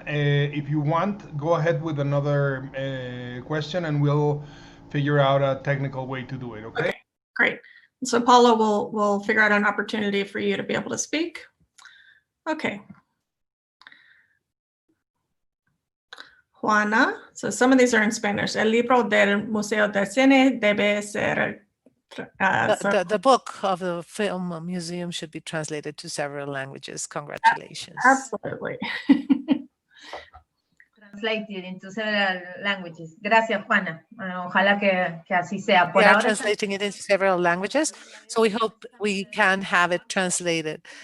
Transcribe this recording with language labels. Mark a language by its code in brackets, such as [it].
[en] If you want, go ahead with another question and we'll figure out a technical way to do it, okay? Great. So Paulo will figure out an opportunity for you to be able to speak. Okay. Juana, so some of these are in Spanish. [es] El libro del Museo del Cine debe ser... [en] the book of the Film Museum should be translated to several languages. Congratulations. Absolutely. Translated into several languages. [es] Gracias, Juana. Ojalá que así sea. [en] We are translating it into several languages, so we hope we can have it translated.